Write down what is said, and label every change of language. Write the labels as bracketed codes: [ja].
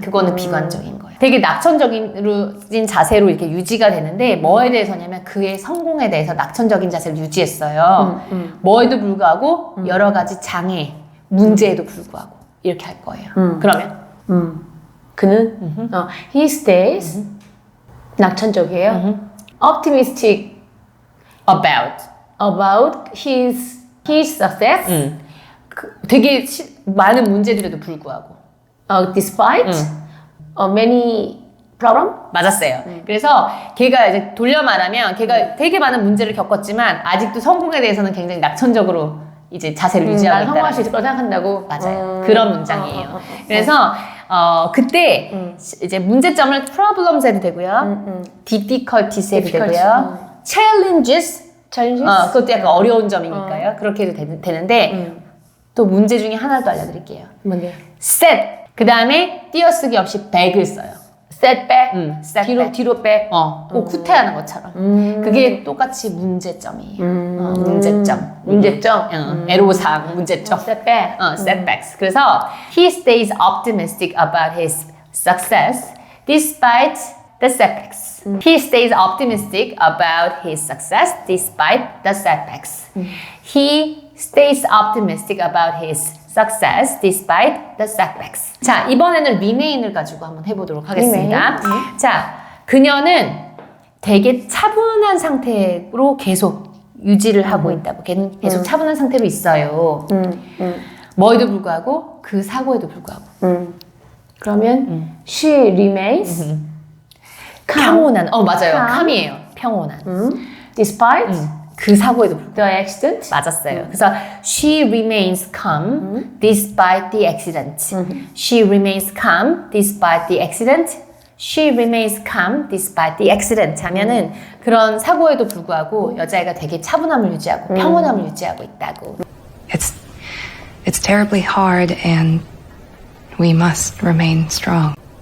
[ko] 그거는 비관적인 거예요. 되게 낙천적인 자세로 이렇게 유지가 되는데 뭐에 대해서냐면 그의 성공에 대해서 낙천적인 자세를 유지했어요. 뭐에도 불구하고 여러 가지 장애, 문제에도 불구하고 이렇게 할 거예요. 그러면 그는 [en] he stays [ko] 낙천적이에요. [en] optimistic about his success. [ko] 되게 많은 문제들에도 불구하고 [en] despite many problem. [ko] 맞았어요. 그래서 걔가 이제 돌려 말하면 걔가 되게 많은 문제를 겪었지만 아직도 성공에 대해서는 굉장히 낙천적으로 이제 자세를 유지하고 난 있다. 성공할 수 있을 거라 생각한다고. 맞아요. 그런 문장이에요. 그래서 그때 이제 문제점을 problems 해도 되고요. difficulties 해도 되고요. challenges 그것도 약간 어려운 점이니까요. 그렇게 해도 되는데 또 문제 중에 하나 더 알려드릴게요. 뭔데요? set 그 다음에 띄어쓰기 없이 back을 써요. [en] setback. setback. [ko] 뒤로 back. 꼭 후퇴하는 것처럼. 그게 똑같이 문제점이에요. 문제점. 애로사항, 문제점. [en] setback. setbacks. 그래서 he stays optimistic about his success despite the setbacks. He stays optimistic about his success despite the setbacks. He stays optimistic about his success despite the setbacks. [ko] 자, 이번에는 remain을 가지고 한번 해보도록 하겠습니다. 자, 그녀는 되게 차분한 상태로 계속 유지를 하고 있다고. 걔는 계속 차분한 상태로 있어요. 뭐에도 불구하고 그 사고에도 불구하고. 그러면 she remains 평온한. 맞아요. calm이에요. 평온한. despite 그 사고에도 불구하고. [en] the accident. [ko] 맞았어요. [en] 그래서 she remains calm despite the accident. She remains calm despite the accident. She remains calm despite the accident [ko] 하면은 그런 사고에도 불구하고 여자애가 되게 차분함을 유지하고 평온함을 유지하고 있다고. [en] It's terribly hard and we must remain strong.